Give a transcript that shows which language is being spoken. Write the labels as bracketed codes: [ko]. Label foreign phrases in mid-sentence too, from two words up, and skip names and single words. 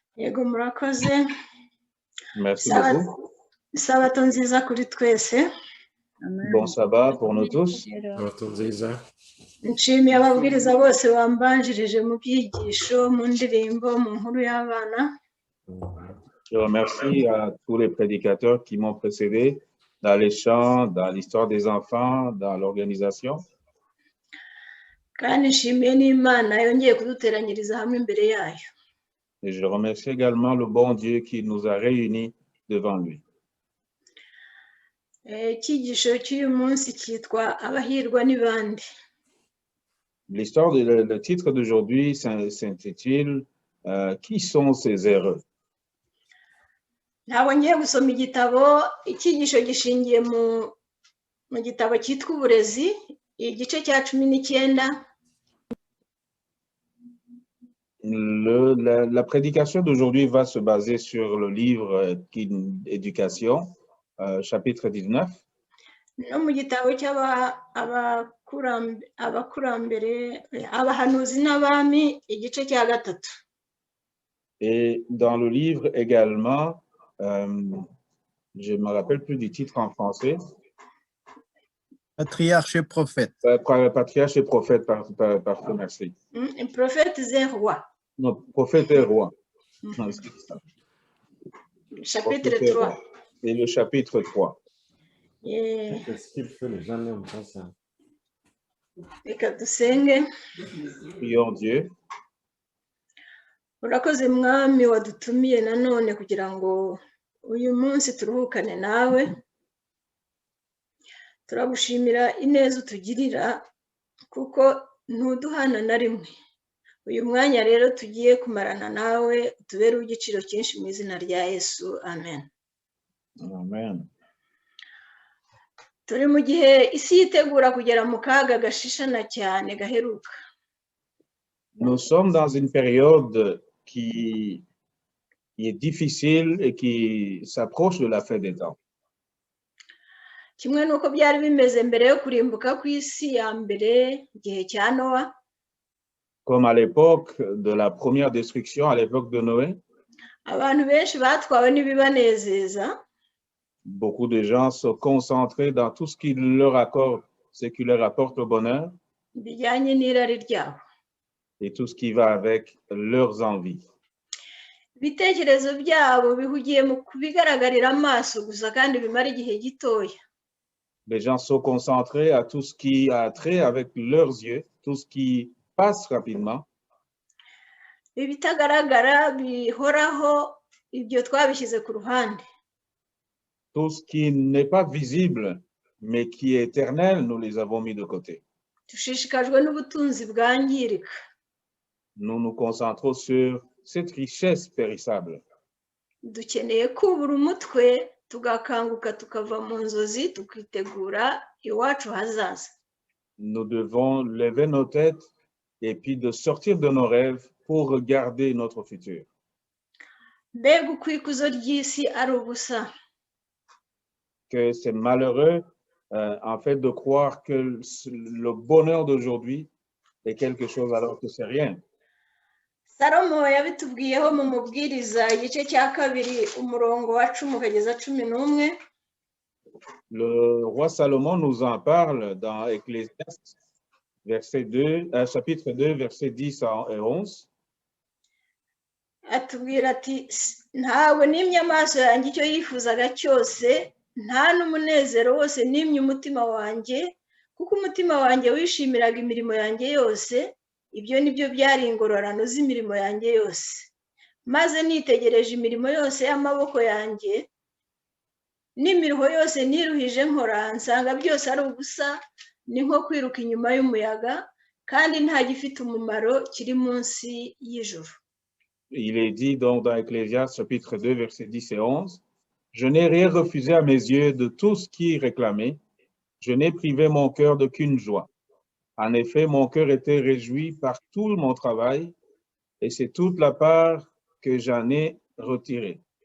[rw] Yego murakoze. [fr] Merci beaucoup. [rw] Isabato nziza kuri twese. [fr] Bon sabbat pour nous tous. [rw] Nshimiye ababwiriza bose bambanjirije mu byigisho, mu ndirimbo, mu nkuru y'abana. [fr] Je remercie à tous les prédicateurs qui m'ont précédé dans les chants, dans l'histoire des enfants, dans l'organisation. [rw] Kandi nshimiye n'Imana yongeye kuduteranyiriza hamwe imbere yayo. [fr] Et je remercie également le bon Dieu qui nous a réunis devant lui. [rw] Icyigisho cy'uyu munsi cyitwa abahirwa ni bande. [fr] L'histoire, le titre d'aujourd'hui s'intitule Qui sont ces heureux? [rw] Ntabwo ngiye gusoma igitabo, icyigisho gishingiye mu gitabo cyitwa uburezi, igice cya 19. [fr] La prédication d'aujourd'hui va se baser sur le livre Éducation, chapitre 19. [rw] No mu gitabo cy'abakurambere abahanuzi n'abami igice cya 3. [fr] Et dans le livre également, je ne me rappelle plus du titre en français. Patriarche et prophète. Patriarche et prophète, parfait, merci. Prophète et roi. Non, prophète et roi. Chapitre 3. Et le chapitre 3. Qu'est-ce qu'il fait jamais on pense ça. [rw] Reka dusenge. [fr] Prions Dieu. [rw] Urakoze mwami wadutumiye nanone kugira ngo uyu munsi turuhukane nawe. Turagushimira ineza utugirira kuko ntuduhana na rimwe. Uyu mwanya rero tugiye kumarana nawe utubere igiciro cyinshi mu izina rya Yesu. Amen. Amen. Turi mu gihe isi yitegura kugera mu kaga gashishana cyane gaheruka. [fr] Nous sommes dans une période qui est difficile et qui s'approche de la fin des temps. [rw] Kimwe nuko byari bimeze mbere yo kurimbuka ku isi ya mbere igihe cya Noa. [fr] Comme à l'époque de la première destruction, à l'époque de Noé. [rw] Abantu benshi batwawe n'ibibanezeza. [fr] Beaucoup de gens se concentrent dans tout ce qui leur apporte le bonheur. [rw] Bijyanye n'irari ryabo. [fr] Et tout ce qui va avec leurs envies. [rw] Ibitekerezo byabo bihugiye mu kubigaragarira amaso gusa kandi bimara igihe gitoya. [fr] Les gens sont concentrés à tout ce qui a trait avec leurs yeux, tout ce qui passe rapidement. [rw] Ibitagaragara bihoraho ibyo twabishyize ku ruhande. [fr] Tout ce qui n'est pas visible, mais qui est éternel, nous les avons mis de côté. [rw] Dushishikajwe n'ubutunzi bwangirika. [fr] Nous nous concentrons sur cette richesse périssable. [rw] Dukeneye kubura umutwe tugakanguka tukava mu nzozi tukitegura iwacu hazaza. [fr] Nous devons lever nos têtes et puis de sortir de nos rêves pour regarder notre futur. [rw] Mbega uko ikuzo ry'isi ari ubusa. [fr] Que c'est malheureux, en fait, de croire que le bonheur d'aujourd'hui est quelque chose alors que c'est rien. [rw] Salomo yabitubwiyeho mu mubwiriza igice cya 2 umurongo wa 10 kugeza 11. [fr] Le roi Salomon nous en parle dans Ecclésiaste, chapitre 2, versets 10 et 11. [rw] Atubwira ati ntawe nimye amaso yanjye icyo yifuzaga cyose, nta n'umunezero wose nimye umutima wanjye, kuko umutima wanjye wishimiraga imirimo yanjye yose. Ibyo nibyo byari ingororano z'imirimo yanjye yose. Maze nitegereje imirimo yose y'amaboko yanjye n'imiruho yose niruhije nkora, nsanga byose ari ubusa, ni nko kwiruka inyuma y'umuyaga, kandi nta gifite umumaro kiri munsi y'ijuru. [fr] Il est dit donc dans Ecclésiaste chapitre 2 versets 10 et 11, je n'ai rien refusé à mes yeux de tout ce qui réclamait, je n'ai privé mon cœur d'aucune joie. En effet, mon cœur était réjoui par tout mon travail, et c'est toute la part que j'en ai retirée.